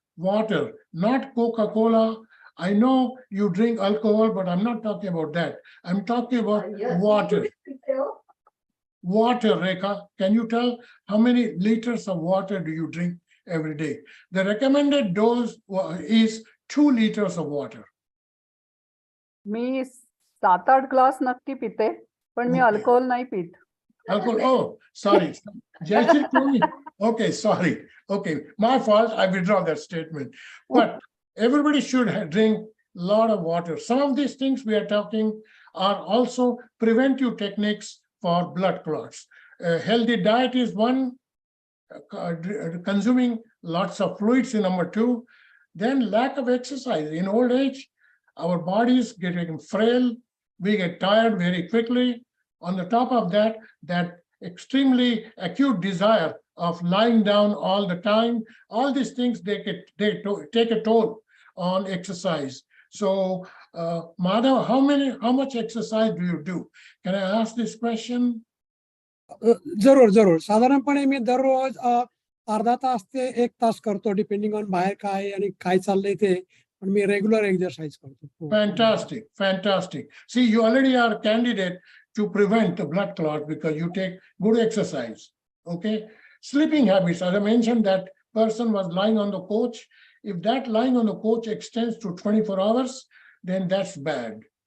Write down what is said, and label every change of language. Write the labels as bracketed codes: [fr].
[en] Water, not Coca-Cola. I know you drink alcohol, but I'm not talking about that. I'm talking about water. Water, Rekha, can you tell how many liters of water do you drink every day? The recommended dose is 2 liters of water. [mr] मी 7-8 glass नक्की पिते, पण मी [en] Okay. [mr] Alcohol नाही पित. [en] Alcohol, oh, sorry. Jayashree told me. Okay, sorry. Okay, my fault. I withdraw that statement. But everybody should drink a lot of water. Some of these things we are talking are also preventive techniques for blood clots. A healthy diet is one, consuming lots of fluids is number 2. Then lack of exercise. In old age, our bodies getting frail, we get tired very quickly. On the top of that, that extremely acute desire of lying down all the time, all these things, they take a toll on exercise. So, Madhav, how much exercise do you do? Can I ask this question? [mr] जरूर. साधारणपणे मी दररोज अर्धा तास ते 1 तास करतो, [en] depending on [mr] बाहेर काय आणि काय चाललंय ते. पण मी रेग्युलर एक्सरसाइज करतो. [en] Fantastic, fantastic. See, you already are a candidate to prevent the blood clot because you take good exercise. Okay. Sleeping habits, as I mentioned, that person was lying on the couch. If that lying on the couch extends to 24 hours, then that's bad.